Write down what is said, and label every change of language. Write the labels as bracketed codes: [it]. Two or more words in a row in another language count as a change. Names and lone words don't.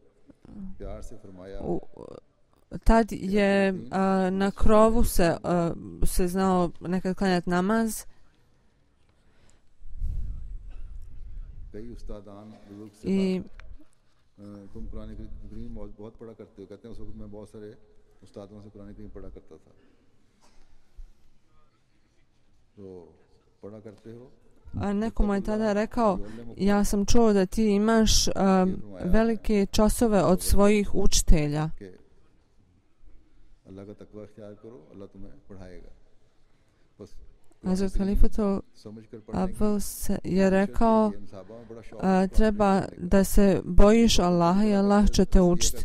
[bs] Tad je na krovu se znao nekad klanjati namaz i [ur] تم قرآن کریم بہت پڑھا کرتے ہو کہتے ہیں اس وقت میں بہت سارے استادوں سے قرآن کریم پڑھا کرتا تھا تو پڑھا کرتے ہو. [bs] Neko mu je tada rekao, ja sam čuo da ti imaš velike časove od svojih učitelja. Hazrat Halifatul Abbas je rekao, treba da se bojiš Allaha i Allah će te učiti.